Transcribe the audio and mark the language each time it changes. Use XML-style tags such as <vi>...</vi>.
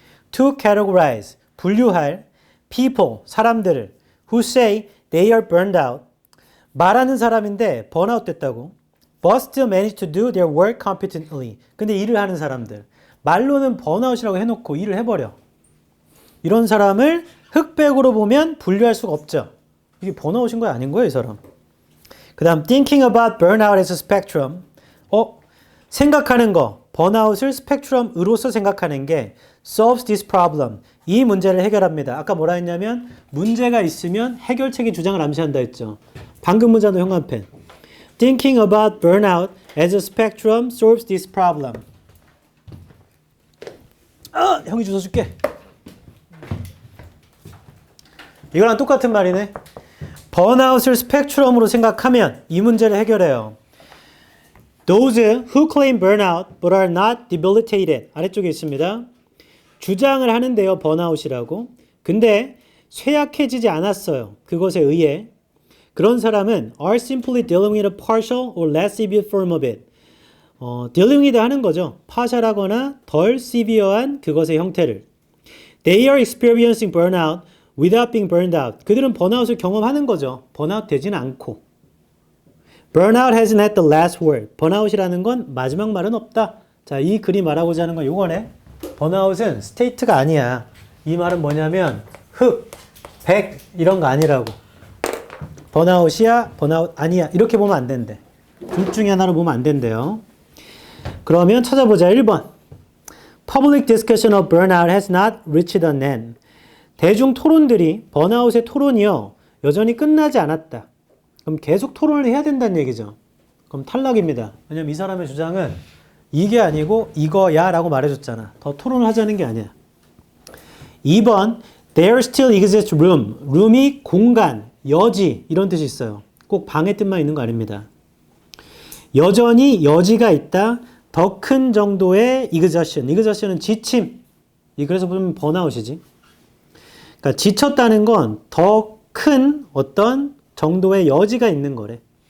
<en>to categorize,</en> <ko>분류할</ko> <en>people,</en> <ko>사람들을</ko> <en>who say they are burned out,</en> <ko>말하는 사람인데 번아웃 됐다고</ko> <en>but still manage to do their work competently.</en> <ko>근데 일을 하는 사람들. 말로는 번아웃이라고 해놓고 일을 해버려. 이런 사람을 흑백으로 보면 분류할 수가 없죠. 이게 번아웃인 거야 아닌 거야 이 사람. 그 다음</ko> <en>thinking about burnout as a spectrum.</en> <ko>생각하는 거. 번아웃을 스펙트럼으로서 생각하는 게</ko> <en>solves this problem.</en> <ko>이 문제를 해결합니다. 아까 뭐라 했냐면 문제가 있으면 해결책의 주장을 암시한다 했죠. 방금 문자도 형광펜.</ko> <en>Thinking about burnout as a spectrum solves this problem.</en> <ko>형이 주워 줄게. 이거랑 똑같은 말이네. 번아웃을 스펙트럼으로 생각하면 이 문제를 해결해요.</ko> <en>Those who claim burnout but are not debilitated.</en> <ko>아래쪽에 있습니다. 주장을 하는데요. 번아웃이라고. 근데 쇠약해지지 않았어요. 그것에 의해. 그런 사람은</ko> <en>are simply dealing with a partial or less severe form of it. dealing with</en> <ko>하는 거죠. 파샬하거나 덜 severe한 그것의 형태를.</ko> <en>They are experiencing burnout without being burned out.</en> <ko>그들은 번아웃을 경험하는 거죠. 번아웃 되지는 않고.</ko> <en>Burnout hasn't had the last word.</en> <ko>번아웃이라는 건 마지막 말은 없다. 자, 이 글이 말하고자 하는 건 요거네. 번아웃은 스테이트가 아니야. 이 말은 뭐냐면 흑, 백 이런 거 아니라고. 번아웃이야, 번아웃 아니야 이렇게 보면 안 된대. 둘 중에 하나로 보면 안 된대요. 그러면 찾아보자. 1번.</ko> <en>Public discussion of burnout has not reached an end.</en> <ko>대중 토론들이 번아웃의 토론이요 여전히 끝나지 않았다. 그럼 계속 토론을 해야 된다는 얘기죠. 그럼 탈락입니다. 왜냐면 이 사람의 주장은 이게 아니고 이거야 라고 말해줬잖아. 더 토론을 하자는 게 아니야.</ko> <en>2번 There still exists room.</en> <ko>room이 공간, 여지 이런 뜻이 있어요. 꼭 방의 뜻만 있는 거 아닙니다. 여전히 여지가 있다. 더 큰 정도의 exhaustion. exhaustion은 지침. 그래서 보면 번아웃이지. 그러니까 지쳤다는 건 더 큰 어떤 정도의 여지가 있는 거래.</ko>